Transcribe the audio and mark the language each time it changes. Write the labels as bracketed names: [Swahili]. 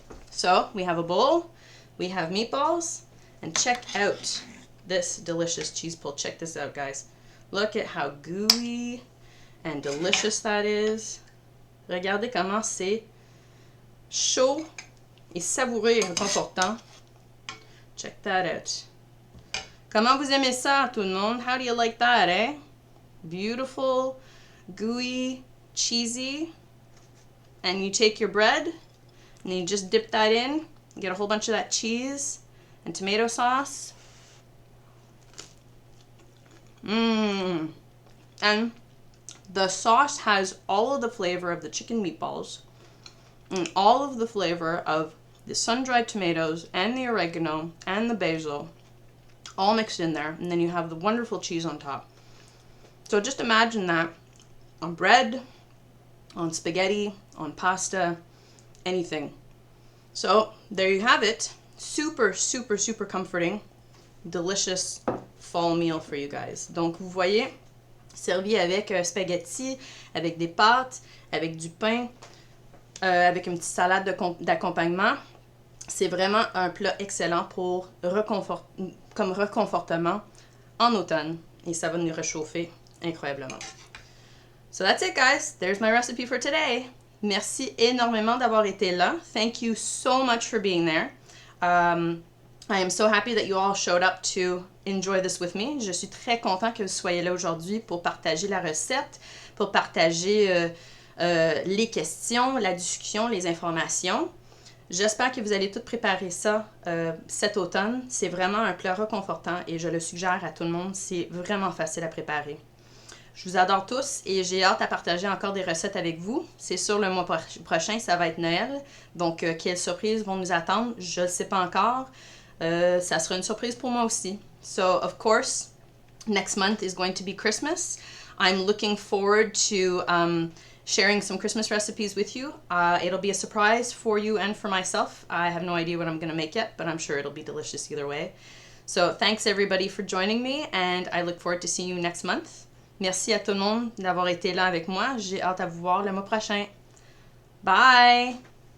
[English] So we have a bowl, we have meatballs, and check out this delicious cheese pull. Check this out, guys. Look at how gooey and delicious that is. [French] Regardez comment c'est chaud et savoureux et réconfortant. [English] Check that out. [French] Comment vous aimez ça, tout le monde? [English] How do you like that, eh? Beautiful, gooey, cheesy. And you take your bread and you just dip that in. Get a whole bunch of that cheese and tomato sauce. And the sauce has all of the flavor of the chicken meatballs and all of the flavor of the sun-dried tomatoes and the oregano and the basil all mixed in there, and then you have the wonderful cheese on top. So just imagine that on bread, on spaghetti, on pasta, anything. So there you have it. Super, super, super comforting, delicious fall meal for you guys. [French] Donc, vous voyez, servi avec spaghetti, avec des pâtes, avec du pain, avec une petite salade d'accompagnement. C'est vraiment un plat excellent pour comme reconfortement en automne. Et ça va nous réchauffer incroyablement. [English] So that's it, guys. There's my recipe for today. [French] Merci énormément d'avoir été là. [English] Thank you so much for being there. I am so happy that you all showed up to enjoy this with me. [French] Je suis très content que vous soyez là aujourd'hui pour partager la recette, pour partager les questions, la discussion, les informations. J'espère que vous allez tout préparer ça cet automne. C'est vraiment un plat réconfortant et je le suggère à tout le monde. C'est vraiment facile à préparer. Je vous adore tous et j'ai hâte à partager encore des recettes avec vous. C'est sûr, le mois prochain, ça va être Noël. Donc, quelles surprises vont nous attendre? Je ne le sais pas encore. Ça sera une surprise pour moi aussi. [English] So, of course, next month is going to be Christmas. I'm looking forward to sharing some Christmas recipes with you. It'll be a surprise for you and for myself. I have no idea what I'm going to make yet, but I'm sure it'll be delicious either way. So, thanks everybody for joining me and I look forward to seeing you next month. [French] Merci à tout le monde d'avoir été là avec moi. J'ai hâte à vous voir le mois prochain. Bye!